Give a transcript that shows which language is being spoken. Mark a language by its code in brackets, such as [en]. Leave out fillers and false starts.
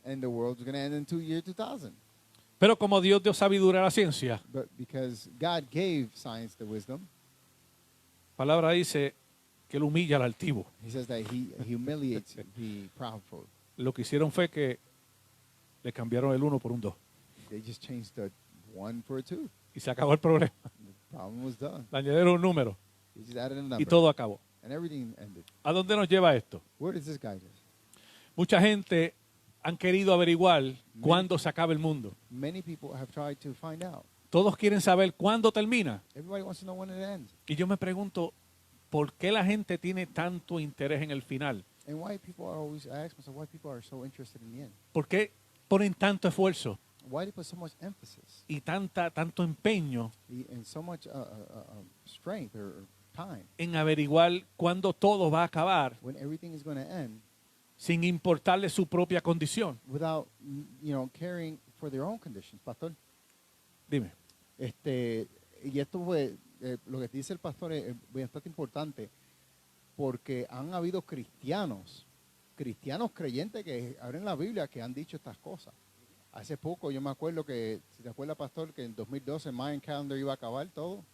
[en] and the world was going to end in year 2000. [es] Pero como Dios dio sabiduría a la ciencia, [en] But because God gave science the wisdom, [es] la palabra dice que él humilla al altivo. [en] He says that He humiliates the proudful. [es] Lo que hicieron fue que le cambiaron el 1 por un 2 [en] They just changed the 1 for a 2. [es] y se acabó el problema. [en] The problem was done. [es] Le añadieron un número [en] He just added a number, [es] y todo acabó. [en] and everything ended. [es] ¿A dónde nos lleva esto? [en] Where does this guide us? [es] Mucha gente han querido averiguar cuándo se acaba el mundo. [en] Many people have tried to find out. [es] Todos quieren saber cuándo termina. [en] Everybody wants to know when it ends. [es] Y yo me pregunto, ¿por qué la gente tiene tanto interés en el final? [en] And why people are always, I ask myself, why people are so interested in the end? [es] ¿Por qué ponen tanto esfuerzo [en] Why they put so much emphasis [es] y tanto empeño [en] and so much strength or time [es] en averiguar cuándo todo va a acabar [en] when everything is going to end [es] sin importarle su propia condición? [en] without, caring for their own conditions, pastor? [es] Dime. Y esto fue, lo que dice el pastor es bastante importante, porque han habido cristianos creyentes que abren la Biblia que han dicho estas cosas. Hace poco yo me acuerdo que, si te acuerdas, pastor, que en 2012 el Mayan Calendar iba a acabar todo.